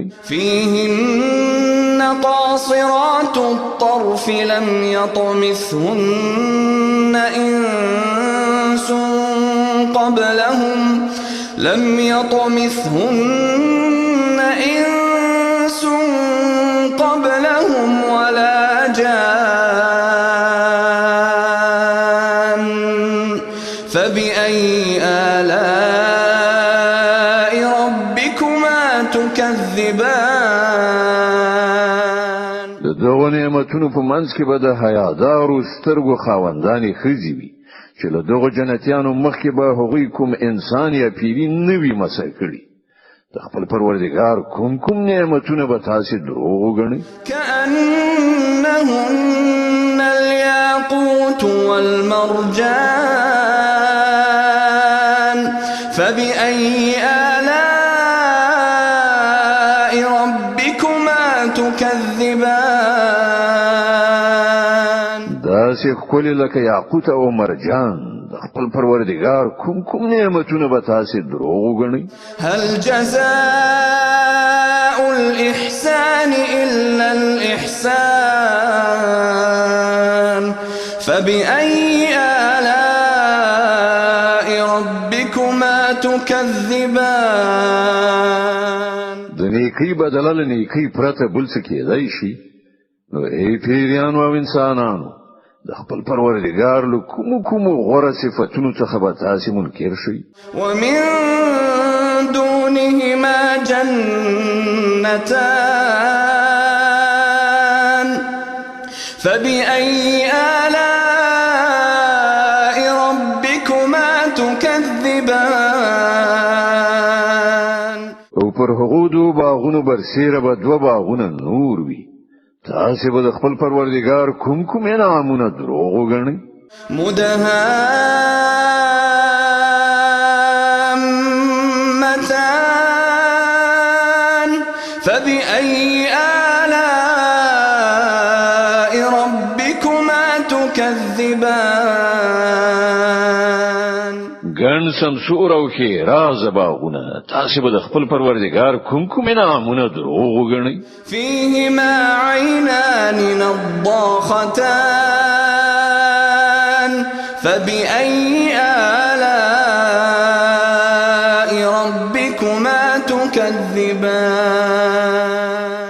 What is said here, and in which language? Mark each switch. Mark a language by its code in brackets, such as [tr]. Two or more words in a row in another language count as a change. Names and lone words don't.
[ar] فيهن قاصرات الطرف لم يطمثهن إنس قبلهم ولا جان فبأي آلاء ربكما تكذبان. [ps] دغه نعمتونو په منځ کې به د حیادارو سترګو خاوندانې ښځې وي چې له دغه جنتیانو مخکې به هغوی کوم انسان یا پیری نه وي مسح کړي. د خپل پروردګار کوم نعمتونه به تاسو دروغ وګڼئ. [ar] كأنهن الياقوت والمرجان فبأي آلاء ربكما تكذبان. [ps] داسې ښکلي لکه یاقوت او مرجان د خپل پروردګار کوم نعمتونه به تاسو دروغ وګڼئ. [ar] هل جزاء الإحسان إلا الإحسان فبأي آلاء ربكما تكذبان [ps] د نیکی بدله له نیکی پرته بل څه کېدای شي نو ای پیریانو او انسانانو د خپل پروردګار له کوم غوره صفاتونو څخه به تاسو منکر شئ [ar] ومن دونهما جنتان فبأي آلاء ربكما تكذبان [ps] او پر هغو دو باغونو برسیره به دو باغونه نور وي تاسو به د خپل پروردګار کوم انعامونه دروغ وګڼئ [ar] مدهامتان فبأي آلاء ربكما تكذبان [ps] ګڼ سمسور او ښېراز باغونه تاسو به د خپل پروردګار کوم انعامونه دروغ وګڼئ [ar] فيهما عينان نضاختان فبأي آلاء ربكما تكذبان